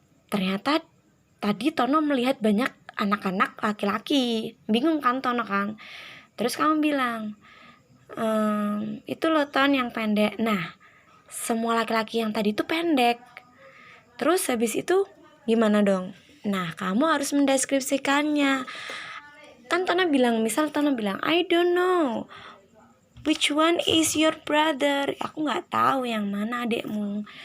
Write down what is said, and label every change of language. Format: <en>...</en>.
<id>Ternyata tadi Tono melihat banyak anak-anak laki-laki. Bingung kan Tono kan? Terus kamu bilang, itu loh Ton yang pendek. Nah, semua laki-laki yang tadi itu pendek. Terus habis itu gimana dong? Nah, kamu harus mendeskripsikannya. Kan Tono bilang,</id> <en>I don't know which one is your brother.</en> <id>Aku gak tahu yang mana adekmu.</id>